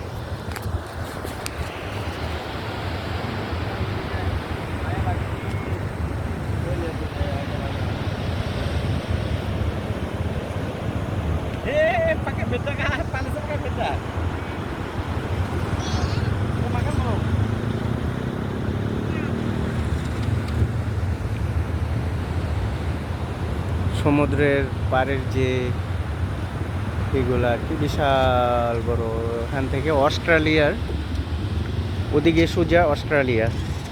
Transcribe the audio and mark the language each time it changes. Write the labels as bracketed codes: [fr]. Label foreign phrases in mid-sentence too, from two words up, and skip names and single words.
[id] Pakai beda kan? Panas pakai beda. Mau makan belum? [bn] সমুদ্রের পাড়ের যে এগুলো আর কি বিশাল বড়। এখান থেকে অস্ট্রেলিয়ার ওদিকে সোজা অস্ট্রেলিয়া।